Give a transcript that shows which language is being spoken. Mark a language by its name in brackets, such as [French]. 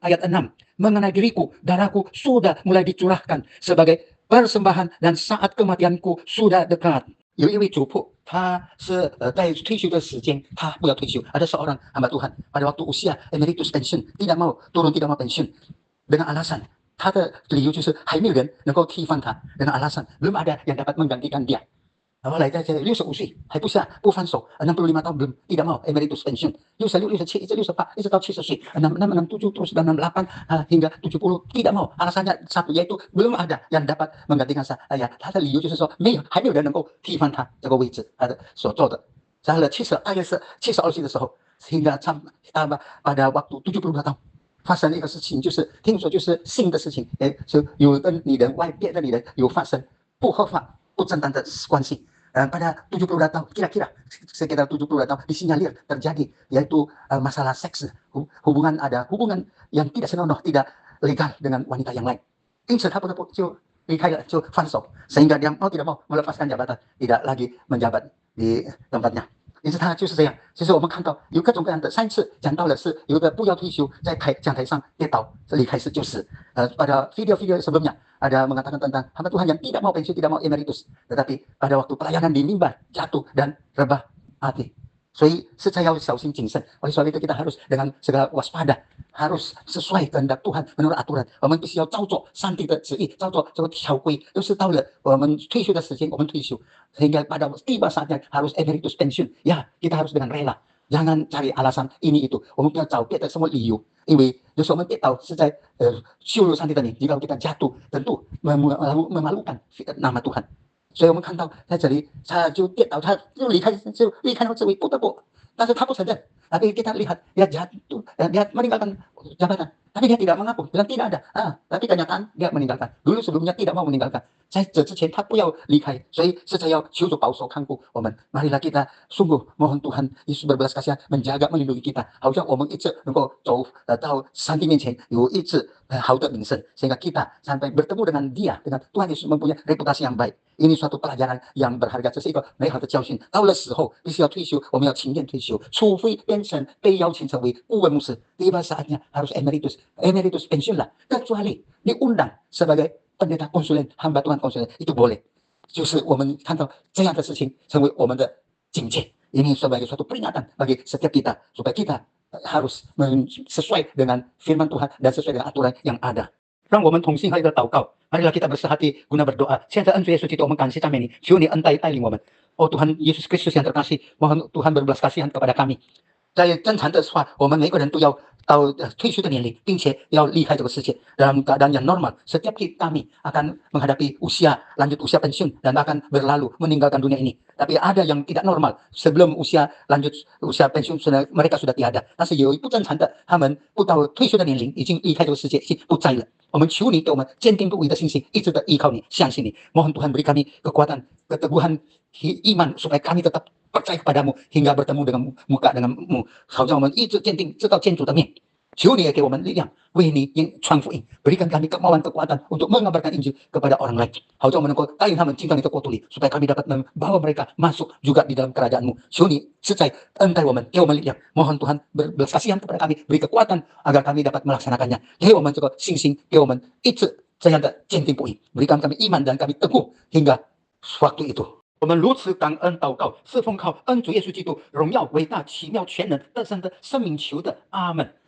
[Indonesian] Ayat 6, mengenai diriku, darahku sudah mulai dicurahkan sebagai persembahan dan saat kematianku sudah dekat. [Chinese] 有一位主仆，他是在退休的时间，他不要退休。 [Indonesian] Ada seorang hamba Tuhan pada waktu usia emeritus pensiun tidak mau turun, tidak mau pensiun dengan alasan [Chinese] 他的理由就是还没有人能够替换他， [Indonesian] dengan alasan belum ada yang dapat menggantikan dia。 [Chinese] 后来在65岁还不放手， [Indonesian] 65 tahun belum tidak mau emeritus pensiun, 66, 67, [Chinese] 一直68, 一直到70岁， [Indonesian] 66, 67, terus 68 hingga 70 tidak mau. Alasannya satu yaitu belum ada yang dapat menggantikan saya。 [Chinese] 他的理由就是说还没有人能够替换他这个位置，他的所做的。大约是72岁的时候， [Indonesian] hingga pada waktu 72 tahun。 [Chinese] 发生了一个事情，就是听说就是性的事情，就有的女人别的女人有发生不合法、不正当的关系。 [Indonesian] pada 72 tahun, kira-kira sekitar 72 tahun disinyalir terjadi yaitu masalah seks, hubungan yang tidak senonoh, tidak legal dengan wanita yang lain. [Chinese] 因此他不得不就离开了，就放手， [Indonesian] sehingga dia mau tidak mau melepaskan jabatan, tidak lagi menjabat di tempatnya。 [Chinese] 因此他就是这样。其实我们看到有各种各样的，上一次讲到的是有的不要退休，在讲台上跌倒，这里开始就死。 [Indonesian] pada video sebelumnya ada mengatakan tentang hamba Tuhan yang tidak mau pensiun, tidak mau emeritus, tetapi pada waktu pelayanan di mimbar jatuh dan rebah hati。 [Chinese] 所以实在要小心谨慎。 [Indonesian] oleh sebab itu kita harus dengan segala waspada, harus sesuai kehendak Tuhan menurut aturan。 [Chinese] 我们必须要照做上帝的旨意，照做这个条规。就是到了我们退休的时间，我们退休， [Indonesian] sehingga pada tiba saatnya harus emeritus pensiun. Ya, kita harus dengan rela. Jangan cari alasan ini itu， [Chinese] 我们不要找别的什么理由，因为有时候我们跌倒是在羞辱上帝的名。 [Indonesian] jika kita jatuh tentu memalukan nama Tuhan。 [Chinese] 所以我们看到在这里，他就跌倒，他就离开了这位，不得不，但是他不承认。 [Indonesian] Tapi kita lihat dia jatuh, dia meninggalkan jabatan, tapi dia tidak mengaku, bilang tidak ada. Tapi kenyataan dia meninggalkan. Dulu sebelumnya tidak mau meninggalkan. [Chinese] 在这之前他不要离开，所以实在要求主保守看顾我们。 [Indonesian] Marilah kita sungguh mohon Tuhan Yesus berbelas kasihan menjaga melindungi kita， [Chinese] 好像我们一直能够走到上帝面前有一直好的名声， [Indonesian] sehingga kita sampai bertemu dengan Dia, dengan Tuhan Yesus mempunyai reputasi yang baik。 ini suatu pelajaran yang berharga， [Chinese] 这是一个美好的教训。到了时候必须要退休，我们要情愿退休，除非变成被邀请成为顾问牧师。 [Indonesian] tiba saatnya harus emeritus pensiun lah， kecuali diundang sebagai pendeta konsulen, hamba Tuhan konsulen, itu boleh。 [Chinese] 就是我们看到这样的事情成为我们的警戒， [Indonesian] ini sebagai suatu peringatan bagi setiap kita supaya kita harus sesuai dengan firman Tuhan dan sesuai dengan aturan yang ada。 [Chinese] 让我们同心合一的祷告， [Indonesian] marilah kita bersehati guna berdoa。 [Chinese] 现在恩主耶稣基督，我们感谢赞美你，求你恩待带领我们。 [Indonesian] Tuhan Yesus Kristus yang terkasih， mohon Tuhan berbelas kasihan kepada kami。 [Chinese] 在正常的话，我们每个人都要到退休的年龄，并且要离开这个世界 [Indonesian] dalam keadaan yang normal。 setiap kami akan menghadapi lanjut usia pensiun dan akan berlalu meninggalkan dunia ini。 tapi ada yang tidak normal， sebelum lanjut usia pensiun mereka sudah tiada。 [Chinese] 但是有不正常的，他们不到退休的年龄已经离开这个世界，已经不在了。我们求你给我们坚定不移的信心，一直的依靠你，相信你。 [Indonesian] mohon Tuhan beri kami kekuatan, keteguhan iman supaya kami tetap percaya kepadamu hingga bertemu denganmu， [Chinese] 好像我们一直坚定知道见主的面。求你也给我们力量，为你传福音， [Indonesian] berikan kami kemauan kekuatan untuk mengabarkan Injil kepada orang lain， [Chinese] 好像我们能够带领他们进到你的国度里， [Indonesian] supaya kami dapat membawa mereka masuk juga di dalam kerajaanmu。 [Chinese] 求你实在恩待我们，给我们力量。 [Indonesian] mohon Tuhan berbelas kasihan kepada kami， beri kekuatan agar kami dapat melaksanakannya。 [Chinese] 给我们这个信心，给我们一直这样的坚定不移， [Indonesian] berikan kami iman dan kami teguh hingga waktu itu。 [Chinese] 我们如此感恩祷告，是奉靠恩主耶稣基督荣耀、伟大、奇妙、全能、得胜的生命求的，阿门。